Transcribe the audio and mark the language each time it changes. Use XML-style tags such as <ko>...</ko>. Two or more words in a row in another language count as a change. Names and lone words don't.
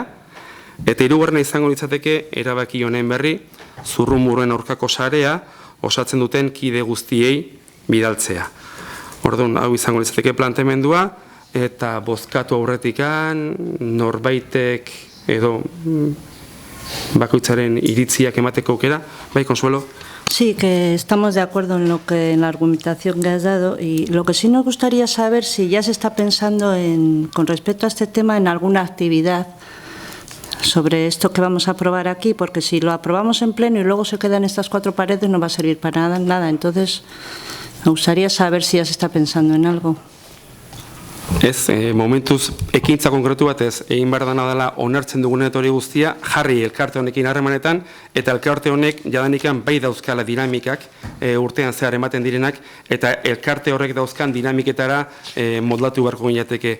<eu>Eta hirugarrena izango litzateke erabaki honen berri, zurrumurruen aurkako sarea osatzen duten kide guztiei bidaltzea. Orduan, hau izango litzateke planteamendua, eta bozkatu aurretikan norbaitek edo bakoitzaren iritziak emateko aukera. Bai, Consuelo?</eu> <es>Sí, que estamos de acuerdo en la argumentación que has dado, y lo que sí nos gustaría saber si ya se está pensando con respecto a este tema en alguna actividad sobre esto que vamos a aprobar aquí, porque si lo aprobamos en pleno y luego se quedan estas 4 paredes no va a servir para nada. Entonces, me gustaría saber si ya se está pensando en algo.</es> <eu>Ez, momentuz ekintza konkretu batez egin behar dana dela onartzen dugun hori guztia jarri elkarte honekin harremanetan, eta elkarte honek jadanikan bai dauzkala dinamikak urtean zehar ematen direnak, eta elkarte horrek dauzkan dinamiketara moldatu beharko ginateke.</eu>